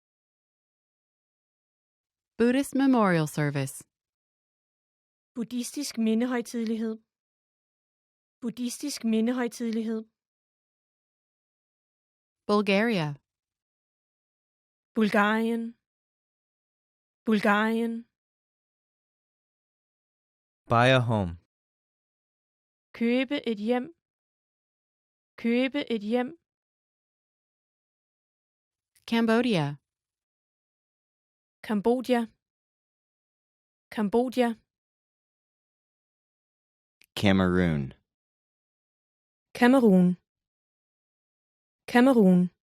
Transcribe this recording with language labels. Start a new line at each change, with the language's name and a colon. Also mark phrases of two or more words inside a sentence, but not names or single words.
English: Buddhist memorial service.
Danish: Buddhistisk mindehøjtidelighed. Buddhistisk mindehøjtidelighed.
English: Bulgaria.
Danish: Bulgarien. Bulgarien.
English: Buy a home.
Danish: Købe et hjem. Købe et hjem.
English: Cambodia.
Danish: Kambodja. Kambodja.
English: Cameroon.
Danish: Kamerun. Kamerun.